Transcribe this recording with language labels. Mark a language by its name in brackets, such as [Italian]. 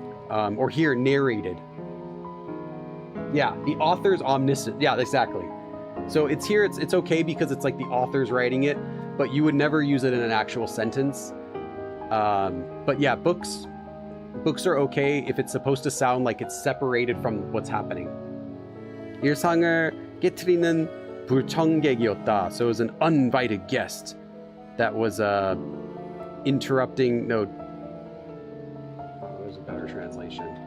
[English] Or here, narrated. Yeah, the author's omniscient. Yeah, exactly. So it's here, it's okay because it's like the author's writing it, but you would never use it in an actual sentence. But yeah, books are okay if it's supposed to sound like it's separated from what's happening. [Korean] 일상을 깨트리는 불청객이었다. [English] So it was an uninvited guest that was interrupting. No, there's a better translation.